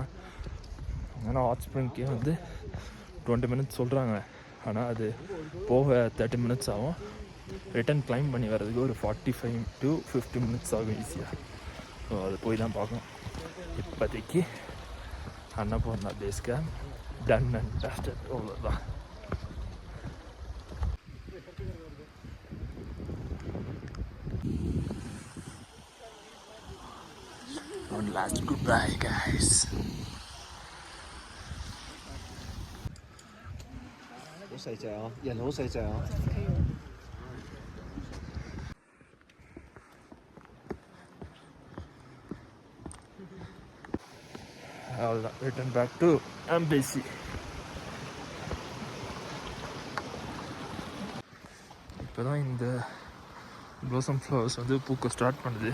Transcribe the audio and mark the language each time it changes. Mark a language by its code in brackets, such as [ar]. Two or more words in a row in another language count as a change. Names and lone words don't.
[ta] ஆனால் [en] hot springke [ta] வந்து 20 மினிட்ஸ் சொல்கிறாங்க. ஆனால் அது போக 30 மினிட்ஸ் ஆகும். [en] return climb [ta] பண்ணி வர்றதுக்கு ஒரு 45 to 50 மினிட்ஸ் ஆகும் ஈஸியாக. ஸோ அது போய் தான் பார்க்கணும். இப்போதைக்கு அன்னபூர்ணா [en] base camp done and dusted. [ta] அவ்வளோதான். [en] One last goodbye, guys. [yue] 好細隻哦，人好細隻哦。 [ta] அவ்வளோதான். [en] return back to embassy. [ta] இப்போ தான் இந்த [en] blossom flowers [ta] வந்து பூக்க ஸ்டார்ட் பண்ணுது.